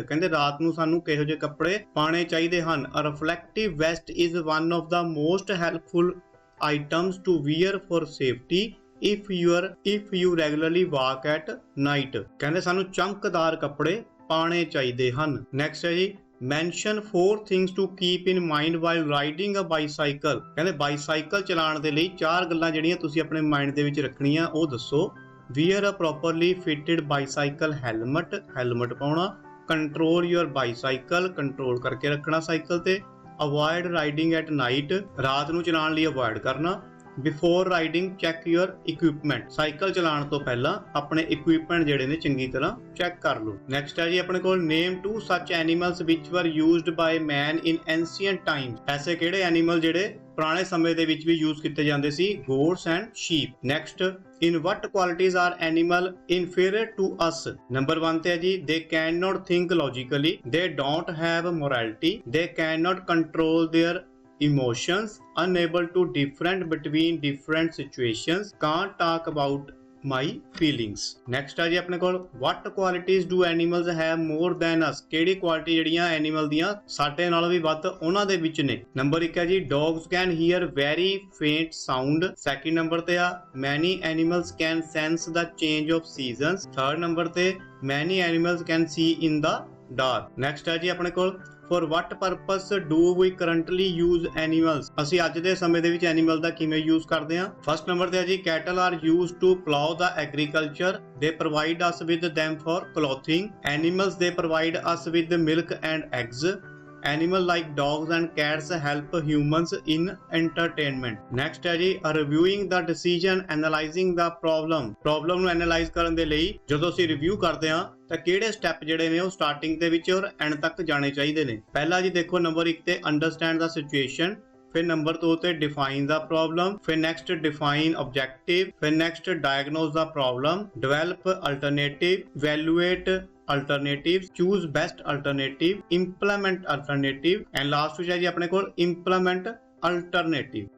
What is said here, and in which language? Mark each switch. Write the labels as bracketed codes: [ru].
[pa] ਕਹਿੰਦੇ ਰਾਤ ਨੂੰ ਸਾਨੂੰ ਕਿਹੋ ਜਿਹੇ ਕੱਪੜੇ ਪਾਣੇ ਚਾਹੀਦੇ ਹਨ। [en] a reflective vest is one of the most helpful items to wear for safety if you regularly walk at night। [pa] ਕਹਿੰਦੇ ਸਾਨੂੰ ਚਮਕਦਾਰ ਕੱਪੜੇ ਪਾਣੇ ਚਾਹੀਦੇ ਹਨ। [en] next [pa] ਹੈ ਜੀ [en] mention 4 things to keep in mind while riding a bicycle। [pa] ਕਹਿੰਦੇ ਬਾਈਸਾਈਕਲ ਚਲਾਉਣ ਦੇ ਲਈ 4 ਗੱਲਾਂ ਜਿਹੜੀਆਂ ਤੁਸੀਂ ਆਪਣੇ ਮਾਈਂਡ ਦੇ ਵਿੱਚ ਰੱਖਣੀਆਂ ਉਹ ਦੱਸੋ। [en] wear a properly fitted bicycle helmet ਪਾਉਣਾ। control your bicycle [pa] ਕੰਟਰੋਲ ਕਰਕੇ ਰੱਖਣਾ ਸਾਈਕਲ ਤੇ। [en] avoid riding at night [pa] ਰਾਤ ਨੂੰ ਚਲਾਉਣ ਲਈ ਅਵੋਇਡ ਕਰਨਾ। [en] before riding check your equipment [pa] cycle ਚਲਾਉਣ ਤੋਂ ਪਹਿਲਾਂ ਆਪਣੇ equipment ਜਿਹੜੇ ਨੇ ਚੰਗੀ ਤਰ੍ਹਾਂ ਚੈੱਕ ਕਰ ਲਓ। [en] next [pa] ਹੈ ਜੀ ਆਪਣੇ ਕੋਲ [en] name 2 such animals which were used by man in ancient times। [pa] ਐਸੇ ਕਿਹੜੇ ਐਨੀਮਲ ਜਿਹੜੇ ਪੁਰਾਣੇ ਸਮੇਂ ਦੇ ਵਿੱਚ ਵੀ ਯੂਜ਼ ਕੀਤੇ ਜਾਂਦੇ ਸੀ। [en] goats and sheep। next in what qualities are animal inferior to us। number 1 [pa] ਤੇ ਹੈ ਜੀ [en] they cannot think logically, they don't have morality, they cannot control their emotions, unable to differentiate between different situations, can't talk about my feelings। next [pa] ਹੈ ਜੀ ਆਪਣੇ ਕੋਲ [en] what qualities do animals have more than us। [pa] ਕਿਹੜੀ quality ਜਿਹੜੀਆਂ animal ਦੀਆਂ ਸਾਡੇ ਨਾਲੋਂ ਵੀ ਵੱਧ ਉਹਨਾਂ ਦੇ ਵਿੱਚ ਨੇ। ਨੰਬਰ 1 ਹੈ ਜੀ [en] dogs can hear very faint sound। [pa] Second number ਤੇ ਆ [en] many animals can sense the change of seasons। [pa] Third number ਤੇ [en] many animals can see in the dark। next [pa] ਹੈ ਜੀ ਆਪਣੇ ਕੋਲ [en] for what purpose do we currently use animals। [pa] ਅਸੀਂ ਅੱਜ ਦੇ ਸਮੇਂ ਦੇ ਵਿੱਚ ਐਨੀਮਲ ਦਾ ਕਿਵੇਂ ਯੂਜ਼ ਕਰਦੇ ਹਾਂ। ਫਸਟ ਨੰਬਰ ਤੇ ਹੈ ਜੀ [en] cattle are used to plow the agriculture, they provide us with them for clothing। animals they provide us with milk and eggs। animal like dogs and cats help humans in entertainment। [pa] next ਹੈ ਜੀ [en] reviewing the decision, analyzing the problem [pa] ਨੂੰ analyse ਕਰਨ ਦੇ ਲਈ ਜਦੋਂ ਅਸੀਂ review ਕਰਦੇ ਹਾਂ ਤਾਂ ਕਿਹੜੇ ਸਟੈਪ ਜਿਹੜੇ ਨੇ ਉਹ ਸਟਾਰਟਿੰਗ ਦੇ ਵਿੱਚ ਔਰ ਐਂਡ ਤੱਕ ਜਾਣੇ ਚਾਹੀਦੇ ਨੇ। ਪਹਿਲਾ ਜੀ ਦੇਖੋ ਨੰਬਰ 1 ਤੇ [en] understand ਦਾ situation, ਫਿਰ number 2 ਤੇ ਡਿਫਾਈਨ ਦਾ ਪ੍ਰੋਬਲਮ, ਫਿਰ ਨੈਕਸਟ ਡਿਫਾਈਨ ਆਬਜੈਕਟਿਵ, ਫਿਰ ਨੈਕਸਟ ਡਾਇਗਨੋਸ ਦਾ problem, develop alternative, evaluate alternatives, choose best alternative, implement alternative and last [pa] ਵਿੱਚ ਹੈ ਜੀ ਆਪਣੇ ਕੋਲ [en] implement alternative।